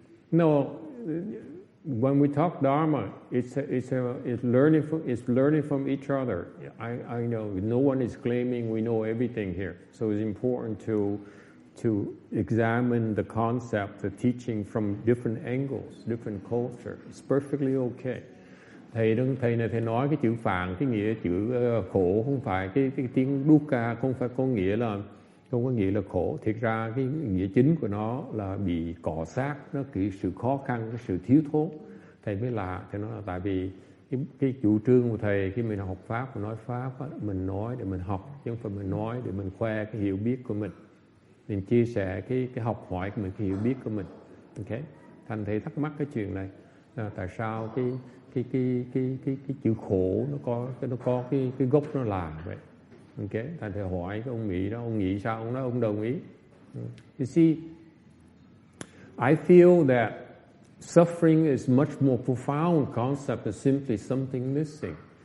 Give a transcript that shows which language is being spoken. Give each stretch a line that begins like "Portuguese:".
English: No, when we talk Dharma, it's learning from each other. I know no one is claiming we know everything here, so it's important to examine the concept, the teaching from different angles, different culture. It's perfectly okay.
Vietnamese: Thầy này thầy nói cái chữ phạn, cái nghĩa chữ khổ không phải cái tiếng dukkha, không có nghĩa là khổ. Thiệt ra cái nghĩa chính của nó là bị cọ sát, nó cái sự khó khăn, cái sự thiếu thốn. Thầy mới lạ, thầy nói là tại vì cái chủ trương của thầy khi mình học Pháp, mình nói Pháp á, mình nói để mình học, chứ không phải mình nói để mình khoe cái hiểu biết của mình chia sẻ cái học hỏi của mình, cái hiểu biết của mình. Ok, thành thầy thắc mắc cái chuyện này, tại sao cái chữ khổ nó có cái gốc nó là vậy. Ok, thành thầy hỏi cái ông nghĩ đó, ông nghĩ sao, ông nói ông đồng ý.
English: You see, I feel that suffering is much more profound concept than simply something missing.